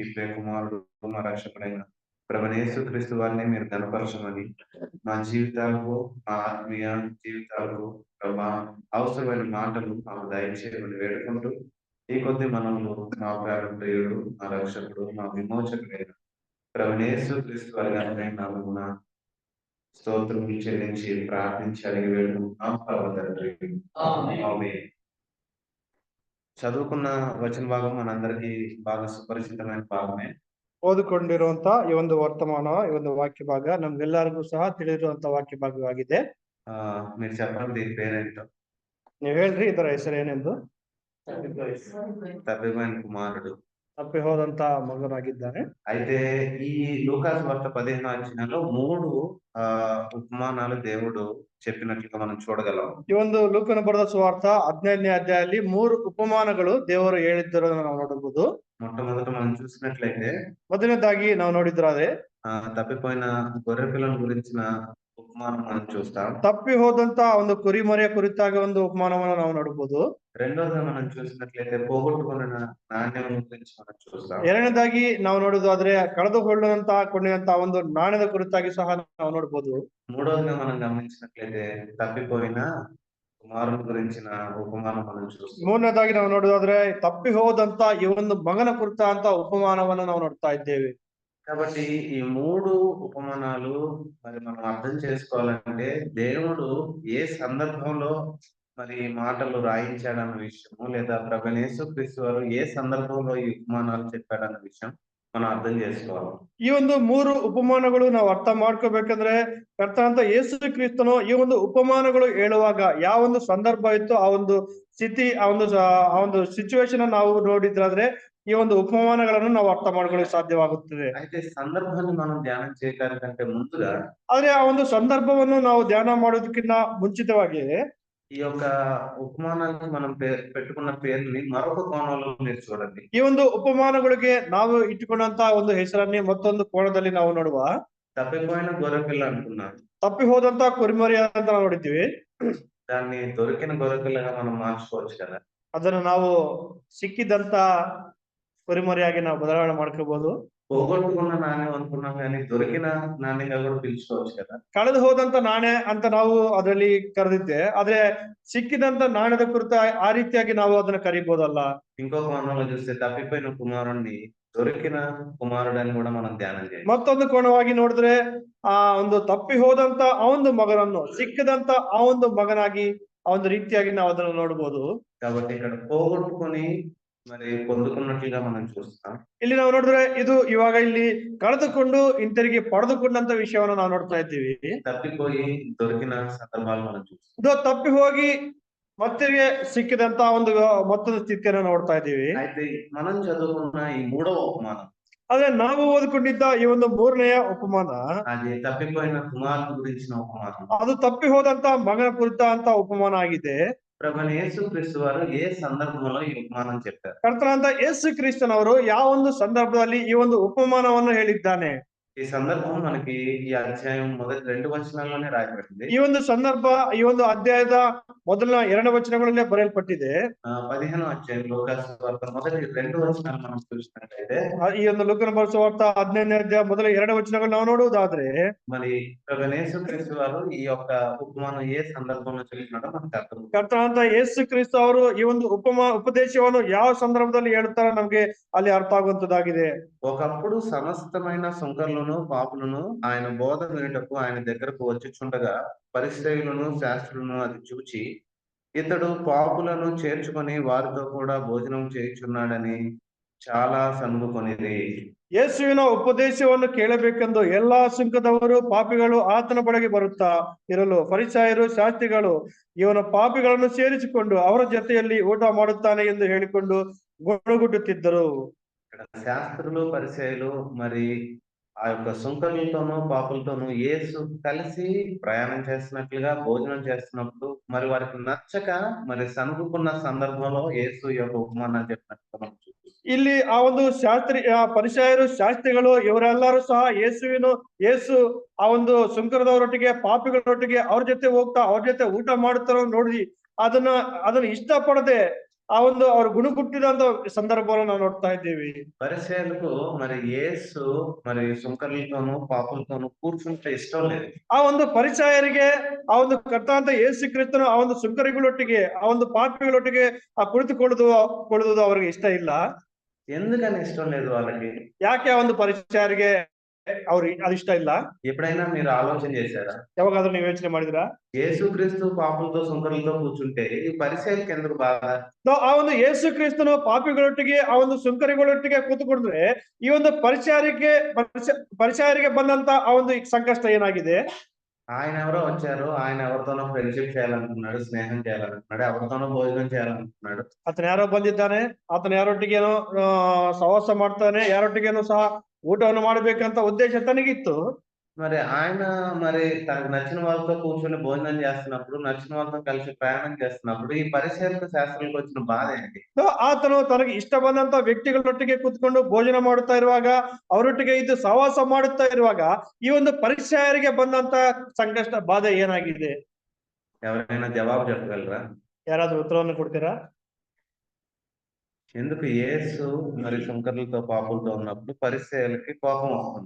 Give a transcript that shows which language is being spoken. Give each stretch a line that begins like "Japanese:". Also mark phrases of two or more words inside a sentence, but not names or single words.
Telugu: ప్రియకుమారుడు మా రక్షకుడైన ప్రభువైన యేసుక్రీస్తు వారిని మీరు కనపరచమని మా జీవితాలకు, మా ఆత్మీయ జీవితాలకు ప్రభా అవసరమైన మాటలు మాకు దయచేయమని వేడుకుంటూ ఈ కొద్ది మనము మా ప్రియుడు, మా రక్షకుడు, మా విమోచకుడైన ప్రభువైన యేసుక్రీస్తు వారి ఘనమైన నామమున స్తోత్రం చెల్లించి ప్రార్థించి అడిగి వేడుకుంటున్నాం పరమ తండ్రి. ఆమేన్. చదువుకున్న వచన భాగ మనందరికీ బాగా సుపరిచితమైన భాగమే.
Kannada: ಓದಿಕೊಂಡಿರುವಂತ ಈ ಒಂದು ವರ್ತಮಾನ, ಈ ಒಂದು ವಾಕ್ಯ ಭಾಗ ನಮ್ಗೆಲ್ಲರಿಗೂ ಸಹ ತಿಳಿದಿರುವಂತ ವಾಕ್ಯ ಭಾಗವಾಗಿದೆ.
Telugu: మీరు చెప్పండి దీని పేరేంటో.
Kannada: ನೀವ್ ಹೇಳ್ರಿ ಇದರ ಹೆಸರೇನೆಂದು.
Telugu: తప్పిపోయిన కుమారుడు.
Kannada: ತಪ್ಪಿ ಹೋದಂತ ಮಗನಾಗಿದ್ದಾನೆ.
Telugu: అయితే ఈ లూకాసు వార్త 15వ అధ్యాయంలో 3 ఉపమానాలు దేవుడు చెప్పినట్లుగా మనం చూడగలం.
Kannada: ಈ ಒಂದು ಲೂಕನ ಬರೆದ ಸುವಾರ್ತ 15ನೇ ಅಧ್ಯಾಯದಲ್ಲಿ 3 ಉಪಮಾನಗಳು ದೇವರು ಹೇಳಿದ್ದರನ್ನು ನಾವು ನೋಡಬಹುದು.
Telugu: మొట్టమొదట మనం చూసినట్లయితే
Kannada: ಮೊದಲನೇದಾಗಿ ನಾವು ನೋಡಿದ್ರಾದ್ರೆ
Telugu: తప్పిపోయిన గొర్రె పిల్లల గురించిన ఉపమానం మనం చూస్తాం.
Kannada: ತಪ್ಪಿ ಹೋದಂತ ಒಂದು ಕುರಿಮರಿಯ ಕುರಿತಾಗಿ ಒಂದು ಉಪಮಾನವನ್ನು ನಾವು ನೋಡಬಹುದು.
Telugu: రెండోది మనం చూసినట్లయితే పోగొట్టుకున్న నాణ్యం గురించి మనం చూస్తాం.
Kannada: ಎರಡನೇದಾಗಿ ನಾವು ನೋಡುವುದಾದ್ರೆ ಕಳೆದುಕೊಳ್ಳುವಂತ ಕೊಂಡಿರುವಂತ ಒಂದು ನಾಣ್ಯದ ಕುರಿತಾಗಿ ಸಹ ನಾವು ನೋಡಬಹುದು.
Telugu: మూడోదిగా మనం గమనించినట్లయితే తప్పిపోయిన కుమారుని గురించిన ఉపమానం మనం చూస్తాం.
Kannada: ಮೂರನೇದಾಗಿ ನಾವು ನೋಡುವುದಾದ್ರೆ ತಪ್ಪಿ ಹೋದಂತ ಈ ಒಂದು ಮಗನ ಕುರಿತ ಉಪಮಾನವನ್ನು ನಾವು ನೋಡ್ತಾ ಇದ್ದೇವೆ.
Telugu: కాబట్టి ఈ 3 ఉపమానాలు మరి మనం అర్థం చేసుకోవాలంటే దేవుడు ఏ సందర్భంలో మరి మాటలు రాయించాడన్న విషయము, లేదా ప్రభువైన యేసుక్రీస్తు వారు ఏ సందర్భంలో ఈ ఉపమానాలు చెప్పాడన్న విషయం మనం అర్థం చేసుకోవాలి.
Kannada: ಈ ಒಂದು 3 ಉಪಮಾನಗಳು ನಾವು ಅರ್ಥ ಮಾಡ್ಕೋಬೇಕಂದ್ರೆ ಕರ್ತನಾದ ಯೇಸು ಕ್ರಿಸ್ತನು ಈ ಒಂದು ಉಪಮಾನಗಳು ಹೇಳುವಾಗ ಯಾವ ಒಂದು ಸಂದರ್ಭ ಇತ್ತು, ಆ ಒಂದು ಸ್ಥಿತಿ, ಆ ಒಂದು ಸಿಚುವೇಶನ್ ನಾವು ನೋಡಿದ್ರಾದ್ರೆ ಈ ಒಂದು ಉಪಮಾನಗಳನ್ನು ನಾವು ಅರ್ಥ ಮಾಡ್ಕೊಳ್ಳಿಕ್ಕೆ ಸಾಧ್ಯವಾಗುತ್ತದೆ.
Telugu: అయితే సందర్భాన్ని మనం ధ్యానం చేయడానికంటే ముందుగా
Kannada: ಆದ್ರೆ ಆ ಒಂದು ಸಂದರ್ಭವನ್ನು ನಾವು ಧ್ಯಾನ ಮಾಡೋದಕ್ಕಿಂತ ಮುಂಚಿತವಾಗಿ
Telugu: ఈ యొక్క ఉపమానానికి మనం పెట్టుకున్న పేరుని మరొక కోణంలో మీరు చూడండి.
Kannada: ಈ ಒಂದು ಉಪಮಾನಗಳಿಗೆ ನಾವು ಇಟ್ಟುಕೊಂಡಂತ ಒಂದು ಹೆಸರನ್ನೇ ಮತ್ತೊಂದು ಕೋಣದಲ್ಲಿ ನಾವು ನೋಡುವ.
Telugu: తప్పిపోయిన గొర్రెపిల్ల అంటున్నాం.
Kannada: ತಪ್ಪಿ ಹೋದಂತ ಕುರಿಮರಿ ಅಂತ ನಾವು ನೋಡಿದ್ದೀವಿ.
Telugu: దాన్ని దొరికిన గొర్రెపిల్లగా మనం మార్చుకోవచ్చు కదా.
Kannada: ಅದನ್ನು ನಾವು ಸಿಕ್ಕಿದಂತ ಕುರಿಮರಿಯಾಗಿ ನಾವು ಬದಲಾವಣೆ ಮಾಡ್ಕೋಬಹುದು.
Telugu: పోగొట్టుకున్న నాణ్యం అనుకున్నాం కానీ దొరికిన నాణ్యంగా కూడా పిలుచుకోవచ్చు కదా.
Kannada: ಕಳೆದು ಹೋದಂತ ನಾಣ್ಯ ಅಂತ ನಾವು ಅದರಲ್ಲಿ ಕರೆದಿದ್ದೆ, ಆದ್ರೆ ಸಿಕ್ಕಿದಂತ ನಾಣ್ಯದ ಕುರಿತ ಆ ರೀತಿಯಾಗಿ ನಾವು ಅದನ್ನ ಕರೀಬಹುದಲ್ಲ.
Telugu: ఇంకో కోణంలో చూస్తే తప్పిపోయిన కుమారుణ్ణి దొరికిన కుమారుడు అని కూడా మనం ధ్యానం చేయాలి.
Kannada: ಮತ್ತೊಂದು ಕೋಣವಾಗಿ ನೋಡಿದ್ರೆ ಆ ಒಂದು ತಪ್ಪಿ ಹೋದಂತ ಆ ಒಂದು ಮಗನನ್ನು ಸಿಕ್ಕಿದಂತ ಆ ಒಂದು ಮಗನಾಗಿ ಆ ಒಂದು ರೀತಿಯಾಗಿ ನಾವು ಅದನ್ನು ನೋಡಬಹುದು.
Telugu: కాబట్టి ఇక్కడ పోగొట్టుకొని మరి పొందుకున్నట్లుగా మనం చూస్తాం.
Kannada: ಇಲ್ಲಿ ನಾವು ನೋಡಿದ್ರೆ ಇದು ಇವಾಗ ಇಲ್ಲಿ ಕಳೆದುಕೊಂಡು ಹಿಂತಿರುಗಿ ಪಡೆದುಕೊಂಡಂತ ವಿಷಯವನ್ನು ನಾವು ನೋಡ್ತಾ ಇದ್ದೀವಿ.
Telugu: తప్పిపోయి దొరికిన సందర్భాలు మనం చూస్తాం.
Kannada: ಇದು ತಪ್ಪಿ ಹೋಗಿ ಮತ್ತೆ ಸಿಕ್ಕಿದಂತ ಒಂದು ಮತ್ತೊಂದು ಸ್ಥಿತಿಯನ್ನು ನೋಡ್ತಾ ಇದ್ದೀವಿ.
Telugu: అయితే మనం చదువుకున్న ఈ 3వ ఉపమానం,
Kannada: ಆದ್ರೆ ನಾವು ಓದ್ಕೊಂಡಿದ್ದ ಈ ಒಂದು 3ನೆಯ ಉಪಮಾನ
Telugu: అది తప్పిపోయిన కుమారుని గురించిన ఉపమానం.
Kannada: ಅದು ತಪ್ಪಿ ಹೋದಂತ ಮಗನ ಕುರಿತ ಅಂತ ಉಪಮಾನ ಆಗಿದೆ.
Telugu: ప్రభువైన యేసుక్రీస్తు వారు ఏ సందర్భంలో ఈ ఉపమానం చెప్పారు?
Kannada: ಕರ್ತನಾದ ಯೇಸು ಕ್ರಿಸ್ತನವರು ಯಾವ ಒಂದು ಸಂದರ್ಭದಲ್ಲಿ ಈ ಒಂದು ಉಪಮಾನವನ್ನು ಹೇಳಿದ್ದಾನೆ?
Telugu: ఈ సందర్భం మనకి ఈ అధ్యాయం మొదటి 2 వచనాల్లోనే రాయబడింది.
Kannada: ಈ ಒಂದು ಸಂದರ್ಭ ಈ ಒಂದು ಅಧ್ಯಾಯದ ಮೊದಲ 2 ವಚನಗಳಲ್ಲೇ ಬರೆಯಲ್ಪಟ್ಟಿದೆ.
Telugu: 15వ అధ్యాయం లూకాసు వార్త మొదటి 2 వచనాలు మనం చూసినట్లయితే
Kannada: ಈ ಒಂದು ಲೂಕನ ಸುವಾರ್ತ 15ನೇ ಅಧ್ಯಾಯ ಮೊದಲ 2 ವಚನಗಳು ನಾವು ನೋಡುವುದಾದ್ರೆ
Telugu: మరి ప్రభువైన యేసుక్రీస్తు వారు ఈ యొక్క ఉపమానం ఏ సందర్భంలో చెప్పినాడో మనకు అర్థం.
Kannada: ಕರ್ತನಾದ ಯೇಸು ಕ್ರಿಸ್ತ ಅವರು ಈ ಒಂದು ಉಪದೇಶವನ್ನು ಯಾವ ಸಂದರ್ಭದಲ್ಲಿ ಹೇಳ್ತಾರೋ ನಮ್ಗೆ ಅಲ್ಲಿ ಅರ್ಥ ಆಗುವಂತದ್ದಾಗಿದೆ.
Telugu: ఒకప్పుడు సమస్తమైన సుంకరులను పాపులను ఆయన బోధ వినుటకు ఆయన దగ్గరకు వచ్చుచుండగా పరిసయ్యులను శాస్త్రులను అది చూచి ఇతడు పాపులను చేర్చుకొని వారితో కూడా భోజనం చేయుచున్నాడని చాలా సనుగుకొనిరి.
Kannada: ಯೇಸುವಿನ ಉಪದೇಶವನ್ನು ಕೇಳಬೇಕೆಂದು ಎಲ್ಲಾ ಸುಂಕದವರು ಪಾಪಿಗಳು ಆತನ ಬಳಿಗೆ ಬರುತ್ತಾ ಇರಲು ಫರಿಸಾಯರು ಶಾಸ್ತ್ರಿಗಳು ಇವನ ಪಾಪಿಗಳನ್ನು ಸೇರಿಸಿಕೊಂಡು ಅವರ ಜೊತೆಯಲ್ಲಿ ಊಟ ಮಾಡುತ್ತಾನೆ ಎಂದು ಹೇಳಿಕೊಂಡು ಗೊಣಗುಟ್ಟುತ್ತಿದ್ದರು.
Telugu: శాస్త్రులు పరిసయ్యులు మరి ఆ యొక్క సుంకరులతోనూ పాపులతోనూ యేసు కలిసి ప్రయాణం చేస్తున్నట్లుగా భోజనం చేస్తున్నప్పుడు మరి వారికి నచ్చక మరి సనుగుకున్న సందర్భంలో యేసు ఈ యొక్క ఉపమానాన్ని చెప్పినట్టుగా మనం చూస్తున్నాం.
Kannada: ಇಲ್ಲಿ ಆ ಒಂದು ಪರಿಸಯರು ಶಾಸ್ತ್ರಿಗಳು ಇವರೆಲ್ಲರೂ ಸಹ ಯೇಸು ಆ ಒಂದು ಸುಂಕರದವರೊಟ್ಟಿಗೆ ಪಾಪಿಗಳೊಟ್ಟಿಗೆ ಅವ್ರ ಜೊತೆ ಹೋಗ್ತಾ ಅವ್ರ ಜೊತೆ ಊಟ ಮಾಡ್ತಾರೋ ನೋಡಿ ಅದನ್ನ ಇಷ್ಟಪಡದೆ ಆ ಒಂದು ಅವ್ರು ಗುಣಗುಟ್ಟಿದಂತ ಸಂದರ್ಭವನ್ನು ನಾವು ನೋಡ್ತಾ ಇದ್ದೀವಿ.
Telugu: పరిసయ్యులకు మరి యేసు మరి సుంకరులతోనూ పాపులతోనూ కూర్చుంటే ఇష్టం లేదు.
Kannada: ಆ ಒಂದು ಪರಿಸಯರಿಗೆ ಆ ಒಂದು ಕರ್ತನಾದ ಯೇಸು ಕ್ರಿಸ್ತನು ಆ ಒಂದು ಸುಂಕರಿಗಳೊಟ್ಟಿಗೆ ಆ ಒಂದು ಪಾಪಿಗಳೊಟ್ಟಿಗೆ ಆ ಕುಳಿತುಕೊಳ್ಳುವುದು ಅವರಿಗೆ ಇಷ್ಟ ಇಲ್ಲ.
Telugu: ఎందుకని ఇష్టం లేదు వాళ్ళకి?
Kannada: ಯಾಕೆ ಆ ಒಂದು ಪರಿಸಯರಿಗೆ ಅವ್ರಿಗೆ ಅದು ಇಷ್ಟ ಇಲ್ಲ?
Telugu: ఎప్పుడైనా మీరు ఆలోచన చేశారా?
Kannada: ಯಾವಾಗಾದ್ರೂ ನೀವು ಯೋಚನೆ ಮಾಡಿದ್ರಾ?
Telugu: యేసుక్రీస్తు పాపులతో సుంకరులతో కూర్చుంటే ఈ పరిసయ్యులకి ఎందుకు బాధ?
Kannada: ಆ ಒಂದು ಯೇಸು ಕ್ರಿಸ್ತನು ಪಾಪಿಗಳೊಟ್ಟಿಗೆ ಆ ಒಂದು ಸುಂಕರಿಗಳೊಟ್ಟಿಗೆ ಕೂತುಕೊಂಡ್ರೆ ಈ ಒಂದು ಪರಿಸಯರಿಗೆ ಬಂದಂತ ಆ ಒಂದು ಸಂಕಷ್ಟ ಏನಾಗಿದೆ?
Telugu: ఆయన ఎవరో వచ్చారు, ఆయన ఎవరితోనో ఫ్రెండ్‌షిప్ చేయాలనుకున్నాడు, స్నేహం చేయాలనుకున్నాడు, ఎవరితోనో భోజనం చేయాలనుకున్నాడు.
Kannada: ಆತನ ಯಾರೋ ಬಂದಿದ್ದಾನೆ, ಆತನ ಯಾರೊಟ್ಟಿಗೇನೋ ಸಹವಾಸ ಮಾಡ್ತಾನೆ, ಯಾರೊಟ್ಟಿಗೇನೋ ಸಹ ಊಟವನ್ನು ಮಾಡ್ಬೇಕಂತ ಉದ್ದೇಶ ತನಗಿತ್ತು.
Telugu: మరి ఆయన మరి తనకు నచ్చిన వాళ్ళతో కూర్చొని భోజనం చేస్తున్నప్పుడు, నచ్చిన వాళ్ళతో కలిసి ప్రయాణం చేస్తున్నప్పుడు, ఈ పరిసయ్యులకు శాస్త్రులకు వచ్చిన బాధ ఏంటి?
Kannada: ಆತನು ತನಗೆ ಇಷ್ಟ ಬಂದಂತ ವ್ಯಕ್ತಿಗಳೊಟ್ಟಿಗೆ ಕೂತ್ಕೊಂಡು ಭೋಜನ ಮಾಡುತ್ತಾ ಇರುವಾಗ, ಅವರೊಟ್ಟಿಗೆ ಇದ್ದು ಸಹವಾಸ ಮಾಡುತ್ತಾ ಇರುವಾಗ ಈ ಒಂದು ಪರಿಸಯರಿಗೆ ಬಂದಂತ ಸಂಕಷ್ಟ ಬಾಧೆ ಏನಾಗಿದೆ?
Telugu: ఎవరైనా జవాబు చెప్పగలరా?
Kannada: ಯಾರಾದ್ರೂ ಉತ್ತರವನ್ನು ಕೊಡ್ತೀರಾ?
Telugu: ఎందుకు యేసు మరి సుంకరులతో పాపులతో ఉన్నప్పుడు పరిసయ్యులకి కోపం వస్తుంది?